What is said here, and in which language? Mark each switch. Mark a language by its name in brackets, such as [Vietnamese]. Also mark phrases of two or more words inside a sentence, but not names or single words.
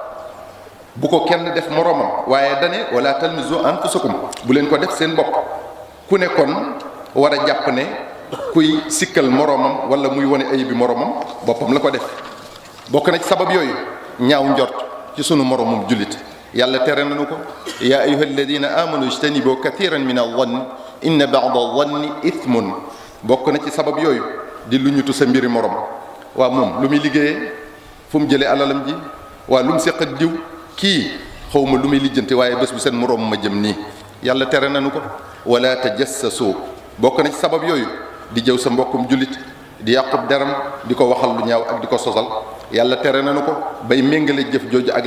[Wolof] bu ko kenn def moromam waaye dane wala [Arabic] تلمزوا أنفسكم [Wolof] bu leen ko def seen bopp ku ne kon war a jàpp ne kuy sikkal moromam wala muy wane ayibi moromam boppam la ko def bokk na ci sabab yooyu ñaaw njort ci sunu moromum jullit yàlla tere nañu ko [Arabic] يا أيها الذين آمنوا اجتنبوا كثيرا من الظن إن بعض الظن إثم [Wolof] bokk na ci sabab yooyu di lu ñutu sa mbiri morom waa moom lu muy liggéeyee fu mu jëlee alalam ji waa lu mu séq ak diw kii xawma lu muy lijjanti waaye bés bu seen moroom ma jëm nii yàlla tere nañu ko [Arabic] ولا تجسسوا [Wolof] bokk na ci sabab yooyu di jëw sa mbokkum jullit di yàqub deram di ko waxal lu ñaaw ak di ko sosal yàlla tere nañu ko bay méngale jëf jooju ak